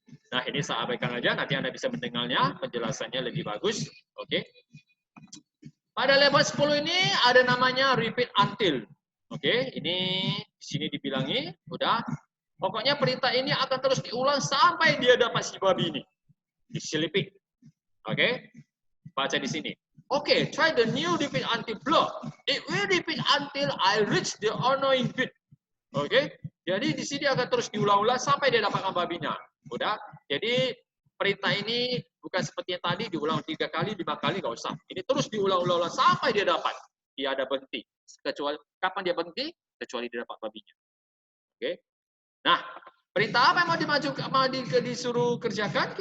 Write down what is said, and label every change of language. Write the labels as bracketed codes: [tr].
[id] Nah, ini saya abaikan aja, nanti Anda bisa mendengarnya, penjelasannya lebih bagus. Oke. Pada level 10 ini ada namanya repeat until. Oke, ini di sini dibilangi, udah. Pokoknya perintah ini akan terus diulang sampai dia dapat si babi ini. Diselipin. Oke. Baca di sini. [en] Oke, try the new repeat until block. It will repeat until I reach the annoying bit. [id] Oke. Jadi di sini akan terus diulang-ulang sampai dia dapatkan babinya. Udah. Jadi perintah ini bukan seperti yang tadi diulang 3 kali, 5 kali, nggak usah. Ini terus diulang-ulang sampai dia dapat. Dia ada berhenti. Kecuali kapan dia berhenti? Kecuali dia dapat babinya. Oke. Nah, perintah apa yang mau disuruh kerjakan?